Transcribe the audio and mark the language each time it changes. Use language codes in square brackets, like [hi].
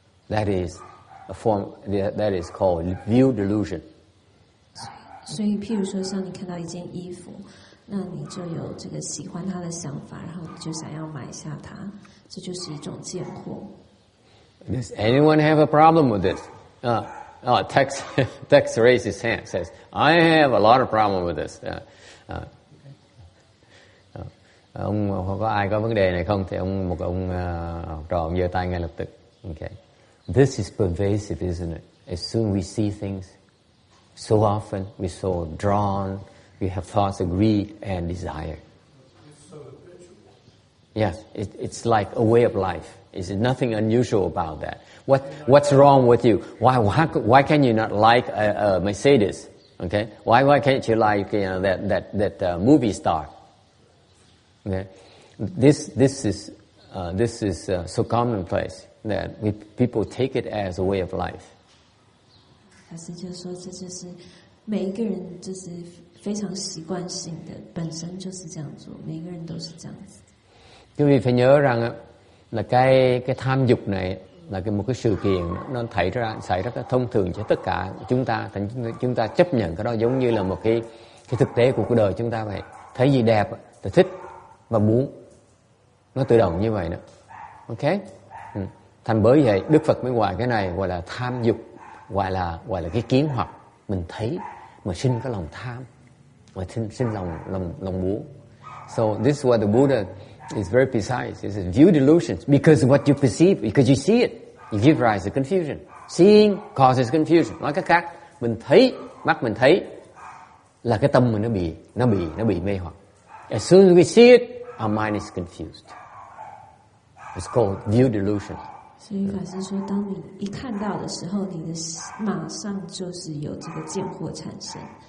[en] That is a form that is called view delusion. [zh] 所以，譬如说，像你看到一件衣服，那你就有这个喜欢它的想法，然后你就想要买下它，这就是一种见惑。 [en] Does anyone have a problem with this? Tex raised his hand, says, I have a lot of problem with this. [vi] Ông có ai có vấn đề này không? Thì một ông học trò ông giơ tay ngay lập tức. [en] Okay. This is pervasive, isn't it? As soon we see things, so often we're so drawn, we have thoughts of greed and desire. Yes, it's like a way of life. There's nothing unusual about that. What's wrong with you? Why can you not like a Mercedes? Okay, why can't you like that movie star? Okay, this is so commonplace that people take it as a way of life. [zh] 法师就说，这就是每一个人就是非常习惯性的，本身就是这样做，每个人都是这样子。 [vi] Quý vị phải nhớ rằng là cái tham dục này là một cái sự kiện nó xảy ra thông thường cho tất cả chúng ta. Chúng ta chấp nhận cái đó giống như là một cái thực tế của cuộc đời chúng ta vậy. Thấy gì đẹp thì thích và muốn, nó tự động như vậy đó. Ok? Thành bởi vậy Đức Phật mới gọi cái này gọi là tham dục, gọi là cái kiến hoặc. Mình thấy mà sinh cái lòng tham, mà sinh lòng muốn. [en] So this is what the Buddha is very precise. He says view delusions because what you perceive, because you see it, you give rise to confusion. Seeing causes confusion. [vi] Nói cách khác, mình thấy, mắt mình thấy là cái tâm mình nó bị mê hoặc. [en] As soon as we see it, our mind is confused. It's called view delusion. [zh] 所以法师说，当你一看到的时候，你的马上就是有这个见惑产生。